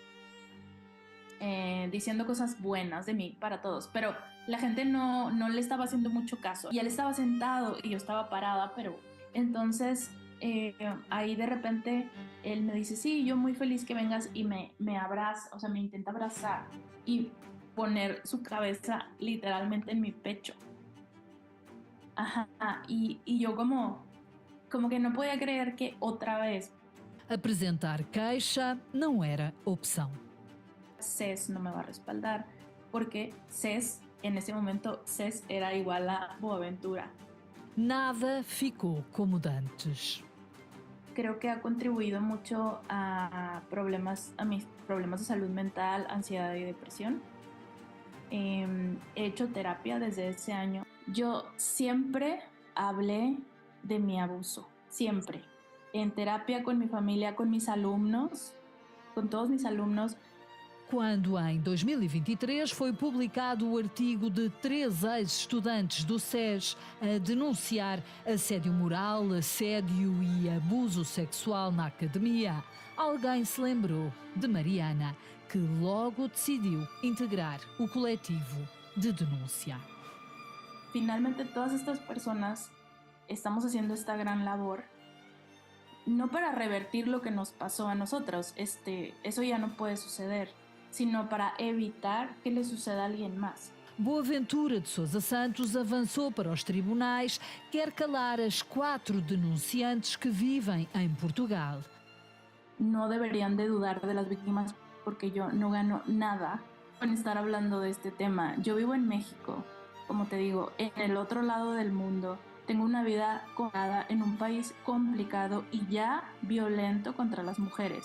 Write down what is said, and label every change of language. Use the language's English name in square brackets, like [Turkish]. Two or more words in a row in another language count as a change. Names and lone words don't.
[Spanish] diciendo cosas buenas de mí para todos, pero la gente no le estaba haciendo mucho caso y él estaba sentado y yo estaba parada, pero entonces ahí de repente él me dice, sí, yo muy feliz que vengas y me abraza, o sea, me intenta abrazar y poner su cabeza literalmente en mi pecho. Ajá, y yo como que no podía creer que otra vez [Portuguese] Apresentar queixa não era opção. [Spanish] CES no me va a respaldar, porque CES, en ese momento, CES era igual a Boaventura. [Portuguese] Nada ficou como dantes. [Spanish] Creo que ha contribuido mucho a mis problemas de salud mental, ansiedad y depresión. He hecho terapia desde ese año. Yo siempre hablé de mi abuso, siempre. En terapia con mi familia, con mis alumnos, con todos mis alumnos. [Portuguese] Quando, em 2023, foi publicado o artigo de 3 ex-estudantes do SES a denunciar assédio moral, assédio e abuso sexual na academia, alguém se lembrou de Mariana, que logo decidiu integrar o coletivo de denúncia. [Spanish] Finalmente, todas estas personas estamos haciendo esta gran labor, no para revertir lo que nos pasó a nosotros, eso ya no puede suceder, sino para evitar que le suceda a alguien más. [Portuguese] Boaventura de Sousa Santos avançou para os tribunais, quer calar as 4 denunciantes que vivem em Portugal. [Spanish] No deberían de dudar de las víctimas porque yo no gano nada con estar hablando de este tema. Yo vivo en México, como te digo, en el otro lado del mundo. Tengo una vida complicada en un país complicado y ya violento contra las mujeres.